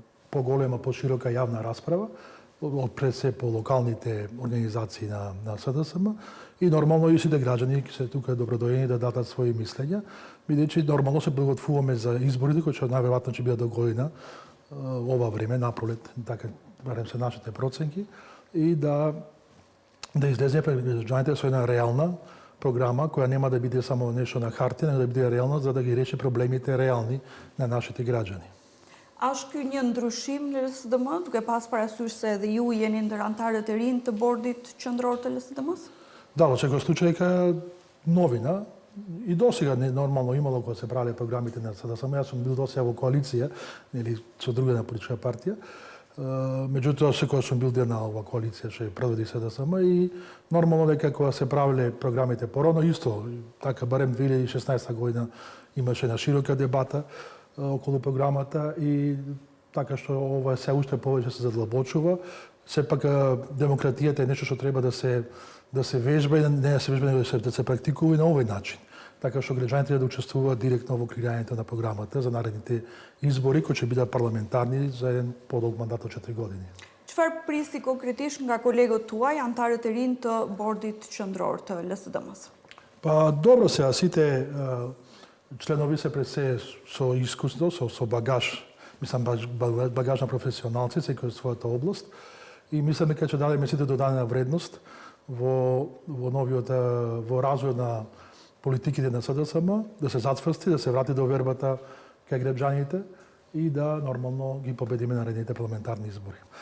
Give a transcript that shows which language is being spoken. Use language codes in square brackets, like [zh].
[mk] поголема, поширока јавна расправа, пред се по локалните организации на СДСМ, и нормално и сите граѓани се тука добродојени да дадат своји мислења, бидејќи нормално се подготвуваме за изборите кои ќе најверојатно ќе бидат до година ова време на пролет, така барем се нашите проценки, и да излезе пред граѓаните со една реална програма која нема да биде само нешто на хартија, но да биде реална за да ги реши проблемите реални на нашите граѓани. [sq] A është ky një ndryshim në LSDM, duke pas parasysh se edhe ju jeni ndër antarët e rinj të bordit qendror të LSDM-s? [mk] Да, во секој случај е новина. И досега нормално имало кога се правеле програмите на СДСМ. Јас сум бил досега во коалиција или со друга политичка партија. Меѓутоа секој сум бил дел на ова коалиција што проведи СДСМ и нормално дека кога се правеле програмите порано исто, така барем 2016 година имаше една широка дебата околу програмата и така што ова се уште повеќе се задлабочува. Сепак демократијата е нешто што треба да се вежба и не да се вежба, него да се практикува и на овој начин. Така што граѓаните треба да учествуваат директно во креирањето на програмата за наредните избори кои ќе бидат парламентарни за еден подолг мандат од 4 години. [sq] Çfarë prisi konkretisht nga kolegët tuaj, antarët e rinj të bordit qendror të LSDM-s? [mk] Па добро сега сите членови се пред се со искуство, со багаж, мислам багаж на професионалци, секој од својата област, и мислам дека ќе дадеме сите додадена вредност во развојот на политиките на СДСМ, да се зацврсти, да се врати довербата кај граѓаните и да нормално ги победиме на наредните парламентарни избори.